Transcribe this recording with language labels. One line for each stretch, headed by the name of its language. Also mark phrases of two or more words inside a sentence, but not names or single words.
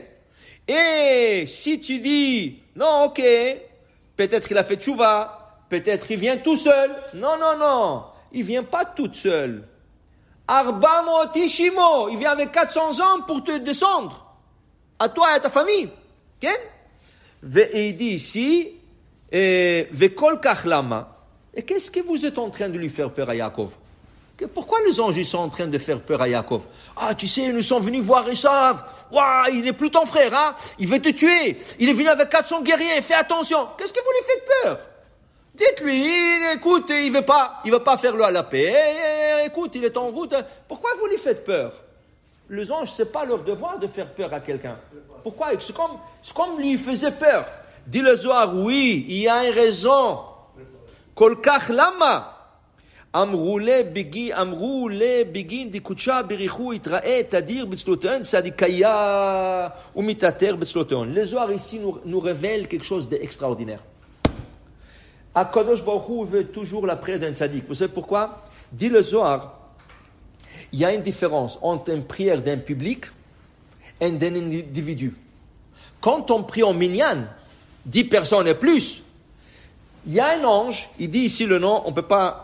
French: Et si tu dis, non, ok, peut-être il a fait tchouva, peut-être il vient tout seul. Non, il vient pas tout seul.
Hebrew: ארבע מאות איש עמו,
French: il vient avec 400 hommes pour te descendre. À toi et à ta famille. Okay? Et il dit ici,
Hebrew: וכל כך למה.
French: Et qu'est-ce que vous êtes en train de lui faire peur à Yaakov? Pourquoi les anges ils sont en train de faire peur à Yaakov? Ah, tu sais, nous sommes venus voir Esav. Waouh, il n'est plus ton frère, hein? Il veut te tuer. Il est venu avec 400 guerriers. Fais attention. Qu'est-ce que vous lui faites peur? Dites-lui, écoute, il veut pas faire le la paix. Écoute, il est en route. Pourquoi vous lui faites peur? Les anges, c'est pas leur devoir de faire peur à quelqu'un. Pourquoi? C'est comme lui faisait peur. Dit le Zohar, oui, il y a une raison.
Hebrew: כל כך למה.
Aramaic: אמרו le בגין דקודשה בריחו יתראה תדיר בצלותיהן צדיקיה ומתעטר בצלותיהן.
French: Le Zohar ici nous révèle quelque chose d'extraordinaire.
Hebrew: הקדוש ברוך הוא
French: veut toujours la prière d'un tzaddik. Vous savez pourquoi? Dit le Zohar, il y a une différence entre une prière d'un public et d'un individu. Quand on prie en minyan, 10 personnes et plus, il y a un ange, il dit ici le nom, on ne peut pas.